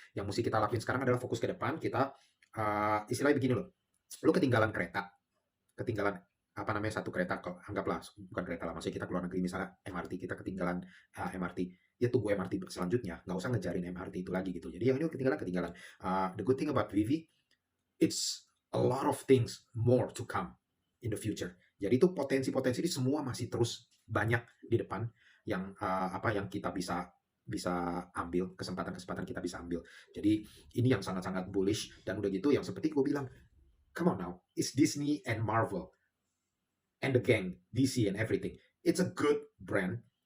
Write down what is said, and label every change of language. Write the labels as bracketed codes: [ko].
[id] Yang mesti kita lakuin sekarang adalah fokus ke depan. Kita istilahnya begini loh, lu ketinggalan apa namanya, satu kereta, anggaplah bukan kereta lah, maksudnya kita keluar negeri, misalnya MRT, kita ketinggalan MRT, ya tunggu MRT selanjutnya, nggak usah ngejarin MRT itu lagi gitu. Jadi yang ini ketinggalan. [en] The good thing about Vivi, it's a lot of things more to come in the future. [id] Jadi itu potensi di semua masih terus banyak di depan, yang yang kita bisa ambil, kesempatan kita bisa ambil. Jadi ini yang sangat-sangat bullish. Dan udah gitu, yang seperti gue bilang, [en] come on now, it's Disney and Marvel and the gang, DC and everything. It's a good brand.